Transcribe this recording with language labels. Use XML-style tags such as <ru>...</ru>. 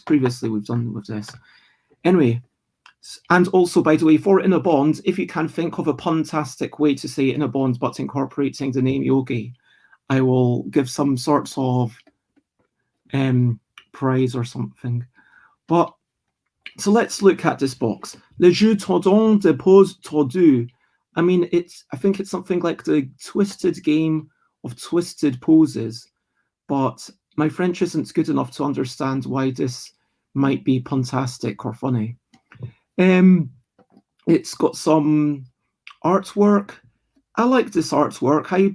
<en>Previously, we've done with this. Anyway, and also, by the way, for Inner Bond, if you can think of a puntastic way to say Inner Bond but incorporating the name Yogi, I will give some sorts of prize or something. But so let's look at this box.</en> <fr>Le jeu tordant de pose tordue.</fr> <en>I mean, I think it's something like the twisted game of twisted poses, but my French isn't good enough to understand why this might be puntastic or funny. It's got some artwork. I like this artwork.</en>